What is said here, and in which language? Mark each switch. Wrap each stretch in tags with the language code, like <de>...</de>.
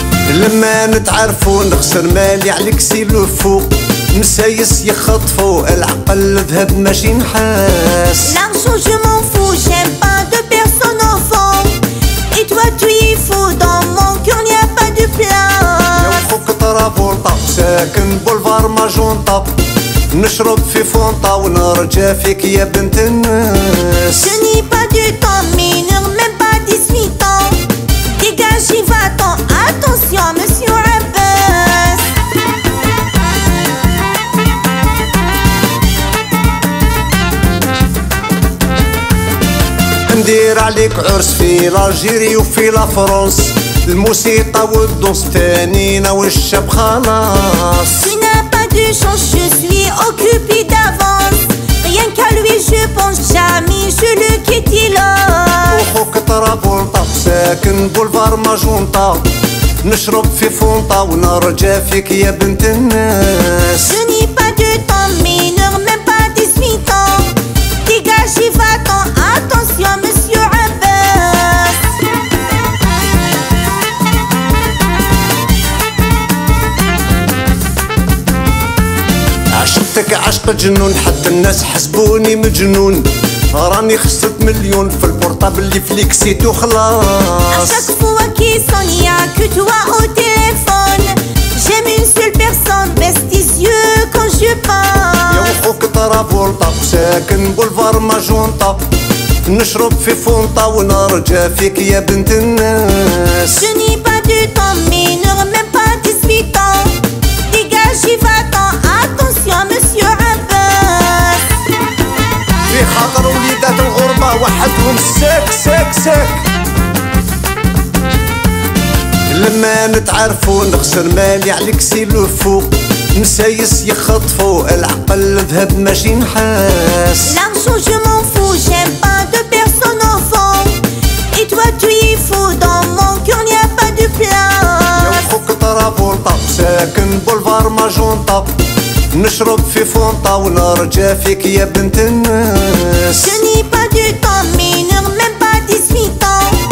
<ar>لما نتعرفو نخسر مالي عليك سيلوفو، مسايس يخطفو العقل ذهب ماشي نحاس.</ar> <fr>L'argent, je m'en fous, j'aime pas de personne au fond. Et toi, tu y fous, dans mon cœur, n'y a pas de</fr> <ar>يا</ar> <fr>place.</fr> <ar>خوك ترافولتا ساكن بولفار ماجونطا، نشرب في فونطا ونرجع فيك يا بنت الناس.</ar> <fr>Je n'ai pas du temps, mineur, même pas 18 ans. Dégagez, va-t'en, attention, monsieur Abbas.</fr> <ar>ندير عليك عرس في لاجيري وفي لافرونس، الموسيقى والدوس تانينا والشاب خلاص.</ar> <fr>Tu n'as pas de chance, je suis occupé d'avance. Rien qu'à lui, je pense jamais, je le quitte là.</fr> <ar>وخوك ترافولتا ساكن بولفار ماجونطا، نشرب في فونطا ونرجع فيك يا بنت الناس.</ar> <fr>Je n'ai pas de temps, mineur, même pas 18 ans. Dégagez, va-t'en, attention, monsieur Abbas.</fr> <ar>عشقتك عشق جنون، حتى الناس حسبوني مجنون، راني خسرت مليون في البورطابل اللي فليكسيتو</ar> <fr>À</fr> <ar>خلاص.</ar> <fr>chaque fois qu'il sonne, y a que toi au téléphone. J'aime une seule personne, baisse tes yeux quand je</fr> <ar>يا</ar> <fr>parle.</fr> <ar>وخوك ترافولتا ساكن بولفار ماجونطا، نشرب في فونطا ونرجع فيك يا بنت الناس.</ar> <fr>Je n'ai pas de temps, mineur, même pas 18 ans. Dégagez, va-t'en, attention, monsieur Abbas.</fr> <ar>في خاطر وليدات الغربة وحدهم ساك ساك ساك، لما نتعرفو نخسر مالي عليك سيلوفو، مسايس يخطفو العقل ذهب ماشي نحاس.</ar> <fr>L'argent, je m'en fous, j'aime pas de personne au fond. Et toi, tu y fous, dans mon cœur, n'y a pas de</fr> <ar>يا</ar> <fr>place.</fr> <ar>وخوك ترافولتا ساكن بولفار ماجونطا، نشرب في فونطا ونرجع فيك يا بنت الناس.</ar> <fr>Je n'ai pas de temps, mineur, même pas 18 ans.</fr>